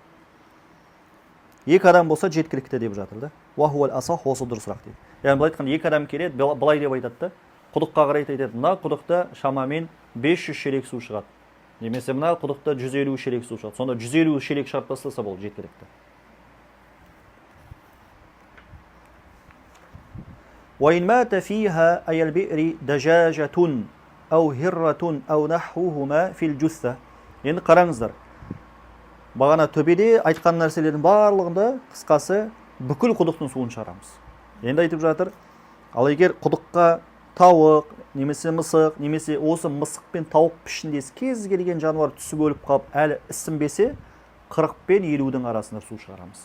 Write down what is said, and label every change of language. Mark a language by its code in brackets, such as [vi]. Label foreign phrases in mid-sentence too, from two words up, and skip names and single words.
[kk] Екі адам болса жеткілікті деп жатыр да. [ar] وهو الأصح, [kk] осы дұрысырақ дейді. Яғни былай айтқанда екі адам келеді, былай деп айтады да. Құдыққа қарай айтады, мына құдықта шамамен 500 шелек су шығады. Немесе мына құдықта 150 шелек су шығады. Сонда 150 шелек шығарып тастаса болды, жеткілікті. [ar] وإن مات فيها أي البئر دجاجة أو هرة أو نحوهما في الجثة. [kk] Енді қараңыздар. Бағана төбеде айтқан нәрселердің барлығында қысқасы бүкіл құдықтың суын шығарамыз. Енді айтып жатыр, ал егер құдыққа тауық, немесе мысық, немесе осы мысық пен тауық пішіндес кез келген жануар түсіп өліп қалып, әлі ісінбесе, 40 пен 50-дің арасында су шығарамыз.